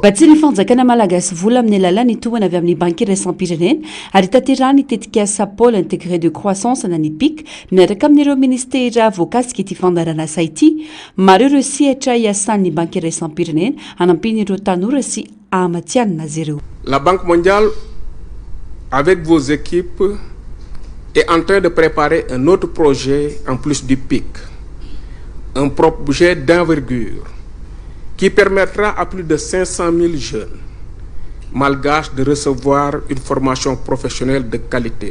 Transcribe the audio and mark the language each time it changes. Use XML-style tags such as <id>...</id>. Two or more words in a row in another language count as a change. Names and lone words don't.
<mg>ba tsy ny fanjakana malagasy vola amin'ny alalany tohana avy amin'ny banque raisam-pirenena ary taterany tetika asa</mg> <fr>pôle intégré de croissance</fr> <mg>na ny PIC miaraka amin'ireo ministera voakasika ity fandarana asa ity maro ireo sehatra iasan'ny banque raisam-pirenena anampiny ireo tanora sy amatianina azy ireo.</mg> <fr>La Banque mondiale avec vos équipes est en train de préparer un autre projet en plus du PIC, un projet d'envergure qui permettra à plus de 500 000 jeunes malgaches de recevoir une formation professionnelle de qualité.</fr>